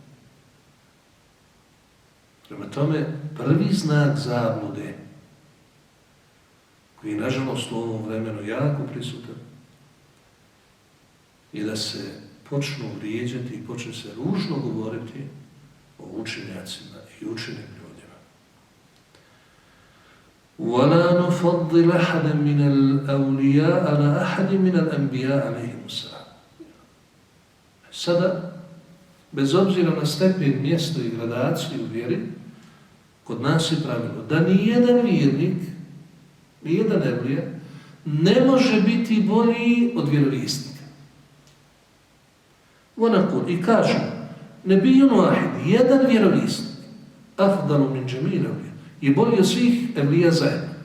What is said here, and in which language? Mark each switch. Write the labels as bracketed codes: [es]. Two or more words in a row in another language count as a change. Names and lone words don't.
[bs] Prema tome, prvi znak zablude, koji je nažalost u ovom vremenu jako prisutan, je da se počnu vrijeđati i počne se ružno govoriti o učenjacima i učenim ljudima. [ar] وَلَا نُفَضِّلَ أَحَدًا مِنَ الْأَوْلِيَاءَ عَلَى أَحَدٍ مِنَ الْأَنْبِيَاءَ عَلَيْهِمُ السَّلَامُ. [bs] Sada, bez obzira na stepen, mjesto i gradaciju u vjeri, kod nas je pravilo da nijedan vjernik, nijedan evlija, ne može biti bolji od vjerovjesnika. Onako, i kažu, [ar] نبي واحد, [bs] jedan vjerovjesnik, [ar] أفضل من جميع الأولياء, [bs] je bolji od svih evlija zajedno.